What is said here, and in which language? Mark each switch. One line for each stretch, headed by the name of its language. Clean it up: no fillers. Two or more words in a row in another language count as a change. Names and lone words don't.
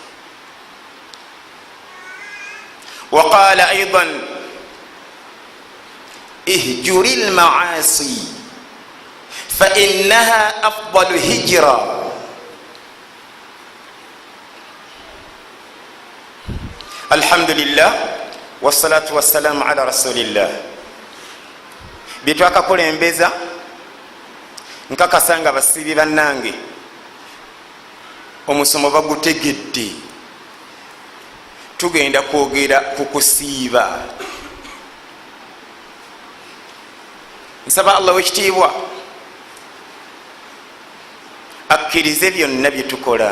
Arabic: وقال أيضا اهجر المعاصي فإنها أفضل هجرة. الحمد لله والصلاة والسلام على رسول الله.
Ganda: Byetwakakulembeza nkakasanga basibi bannange omusomo bagutegedde. Tugenda kwogera ku kusiiba. Nsaba Allah wekitiibwa akkirize byonna bye tukola.